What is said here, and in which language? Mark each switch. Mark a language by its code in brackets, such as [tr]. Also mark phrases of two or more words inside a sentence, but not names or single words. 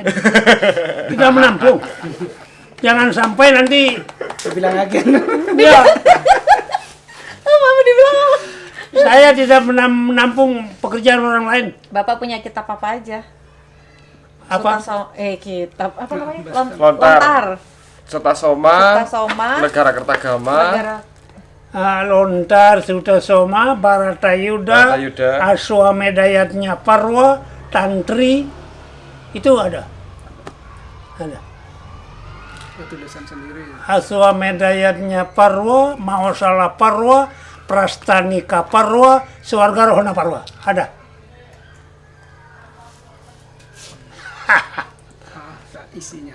[id] Tidak menampung. Jangan sampai nanti Bilang agen. ya, Mama dibilang apa? saya tidak menampung pekerjaan orang lain. Bapak punya kitab apa aja? Apa? Kitab apa namanya? Lontar. Sutasoma, Sutasoma, Negara Kertagama, Negara Lontar, Sutasoma, Baratayuda, Baratayuda. Aswamedayatnya Parwa, Tantri, itu ada. Ada. Tulisan sendiri. Aswamedayatnya Parwa, Maosala Parwa, Prastanika Parwa, Swargarohana Parwa. Ada. Isinya.